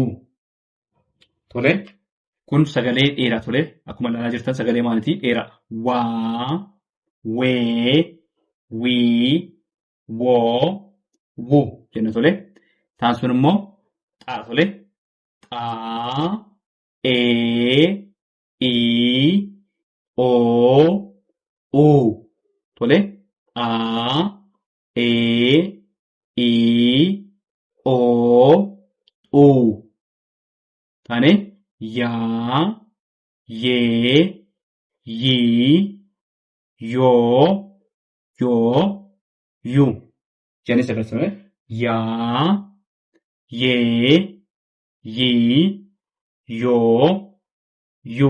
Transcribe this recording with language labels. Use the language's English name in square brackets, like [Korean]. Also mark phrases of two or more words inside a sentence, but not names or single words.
[Oromo] Tole kun sagalee dheeraa. Tole akkuma ilaalaa jirtan sagalee maalitii? Dheeraa. Waa, wee, wii, woo, wu jenna. Tole taan sun immoo xaa. Tole xaa, ee, ii, oo, uu. Tole xaa, ee, ii, oo, uu. Taane yaa, yee, yii, yoo, yu. Jennee sirreessame. Yaa, yee, yii, yoo, yu.